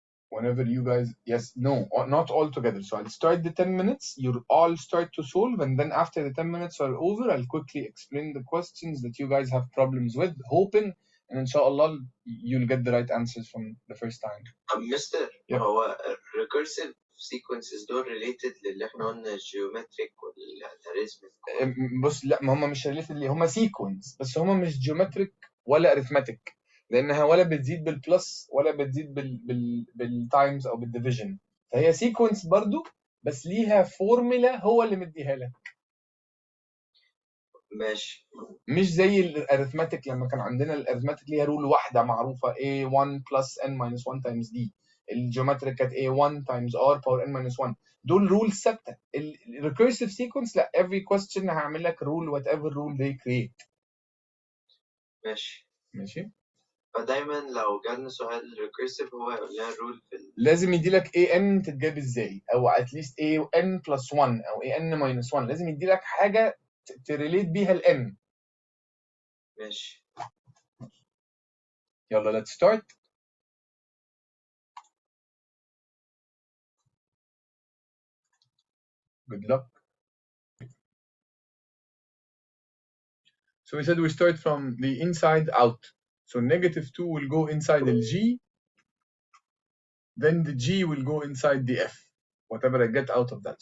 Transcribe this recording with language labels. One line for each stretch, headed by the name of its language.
English: Whenever you guys, yes, no, not all together. So I'll start the 10 minutes, you'll all start to solve, and then after the 10 minutes are over, I'll quickly explain the questions that you guys have problems with, hoping, and inshallah, you'll get the right answers from the first time. Mr. Yeah.
Arabic: هو
English: recursive sequences
Arabic: دول related للي احنا قلنا geometric والاريثمتيك. بص، لا، ما هم مش related ليه، هم sequence، بس هم مش geometric ولا arithmetic، لانها ولا بتزيد بالبلس ولا بتزيد بالتايمز او بالديفيجن، فهي سيكونس برضو بس ليها فورمولا هو اللي مديها لك. ماشي. مش زي الاريثماتيك، لما كان عندنا الاريثماتيك ليها رول واحده معروفه A1 plus n minus 1 times d. الجيومتريك كانت A1 times r power n minus 1. دول رول ثابته. الريكيرسيف سيكونس لا،
English: every question
Arabic: هعمل لك رول
English: whatever rule they create.
Arabic: ماشي. فدايما لو جالنا سؤال recursive هو يقول لنا الرول في لازم يدي لك an تتجاب ازاي، او
English: at least
Arabic: an plus 1 او an minus 1. لازم يدي لك حاجه تريليت بيها الn. ماشي. يلا
English: let's start. Good luck. So we said we start from the inside out. So -2 will go inside the G, then the G will go inside the F, whatever I get out of that.